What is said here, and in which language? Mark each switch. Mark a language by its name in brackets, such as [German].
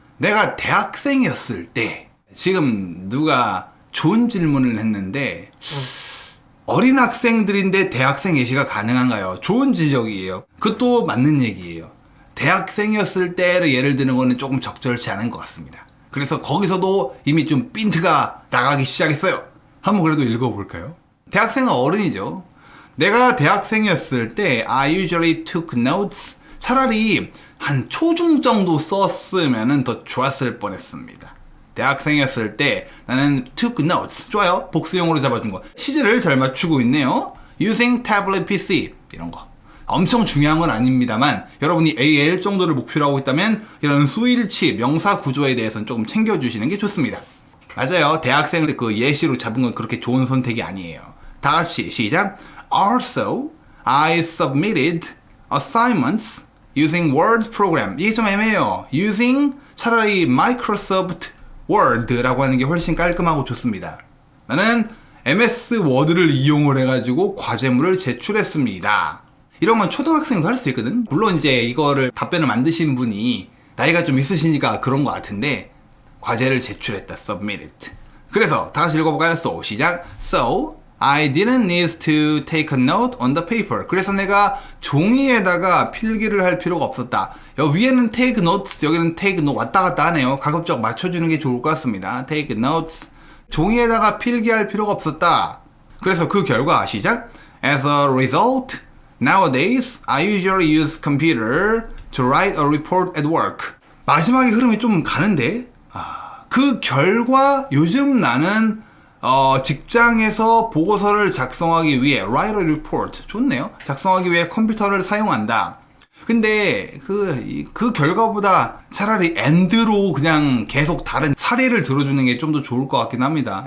[Korean] 내가 대학생이었을 때 지금 누가 좋은 질문을 했는데 어린 학생들인데 대학생 예시가 가능한가요? 좋은 지적이에요. 그것도 맞는 얘기예요. 대학생이었을 때를 예를 드는 거는 조금 적절치 않은 것 같습니다. 그래서 거기서도 이미 좀 핀트가 나가기 시작했어요. 한번 그래도 읽어볼까요? 대학생은 어른이죠. 내가 대학생이었을 때 [English] I usually took notes. [Korean] 차라리 한 초중 정도 썼으면 더 좋았을 뻔했습니다. 대학생이었을 때 나는 [English] took notes. [Korean] 좋아요. 복수용어로 잡아준 거. 시제를 잘 맞추고 있네요. [English] Using tablet PC. [Korean] 이런 거. 엄청 중요한 건 아닙니다만 여러분이 AL 정도를 목표로 하고 있다면 이런 수일치, 명사 구조에 대해서는 조금 챙겨주시는 게 좋습니다. 맞아요. 대학생을 그 예시로 잡은 건 그렇게 좋은 선택이 아니에요. 다 같이 시작. [English] Also, I submitted assignments using Word program. [Korean] 이게 좀 애매해요. Using 차라리 Microsoft Word라고 하는 게 훨씬 깔끔하고 좋습니다. 나는 MS 워드를 이용을 해가지고 과제물을 제출했습니다. 이런 건 초등학생도 할 수 있거든. 물론 이제 이거를 답변을 만드신 분이 나이가 좀 있으시니까 그런 것 같은데 과제를 제출했다. [English] submitted. [Korean] 그래서 다 같이 읽어볼까요? So 시작. So [English] I didn't need to take a note on the paper. [Korean] 그래서 내가 종이에다가 필기를 할 필요가 없었다. 여기 위에는 take notes, 여기는 take note 왔다 갔다 하네요. 가급적 맞춰주는 게 좋을 것 같습니다. [English] take notes. [Korean] 종이에다가 필기할 필요가 없었다. 그래서 그 결과 시작. [English] As a result, nowadays I usually use computer to write a report at work. [Korean] 마지막에 흐름이 좀 가는데 그 결과 요즘 나는 직장에서 보고서를 작성하기 위해 [English] write a report [Korean] 좋네요. 작성하기 위해 컴퓨터를 사용한다. 근데 그 결과보다 차라리 and로 그냥 계속 다른 사례를 들어주는 게 좀 더 좋을 것 같긴 합니다.